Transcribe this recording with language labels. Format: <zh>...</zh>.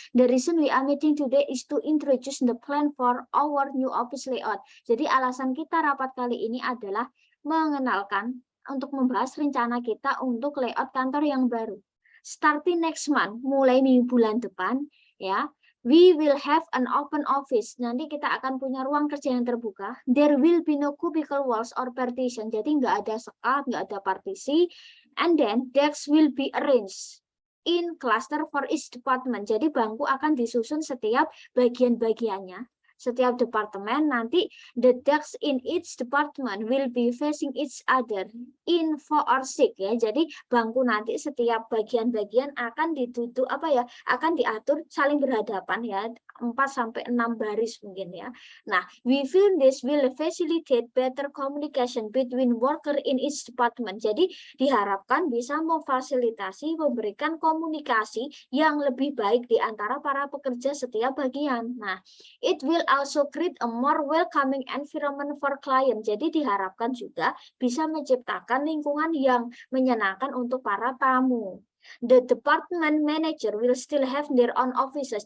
<en>The reason we are meeting today is to introduce the plan for our new office layout.</en> <id>Jadi alasan kita rapat kali ini adalah mengenalkan untuk membahas rencana kita untuk layout kantor yang baru.</id> <en>Starting next month,</en> <id>mulai bulan depan ya.</id> <en>We will have an open office.</en> <id>Nanti kita akan punya ruang kerja yang terbuka.</id> <en>There will be no cubicle walls or partition.</en> <id>Jadi nggak ada sekat, nggak ada partisi.</id> <en>And then desks will be arranged in cluster for each department.</en> <id>Jadi bangku akan disusun setiap bagian-bagiannya. Setiap departemen nanti</id> <en>the desks in each department will be facing each other in 4 or 6 ya.</en> <id>Jadi bangku nanti setiap bagian-bagian akan ditutup akan diatur saling berhadapan ya, 4 sampai 6 baris mungkin ya.</id> <en>Nah, we feel this will facilitate better communication between worker in each department.</en> <id>Jadi diharapkan bisa memfasilitasi, memberikan komunikasi yang lebih baik di antara para pekerja setiap bagian.</id> <en>Nah, it will also create a more welcoming environment for client.</en> <id>Jadi diharapkan juga bisa menciptakan lingkungan yang menyenangkan untuk para tamu.</id> <en>The department manager will still have their own offices.</en>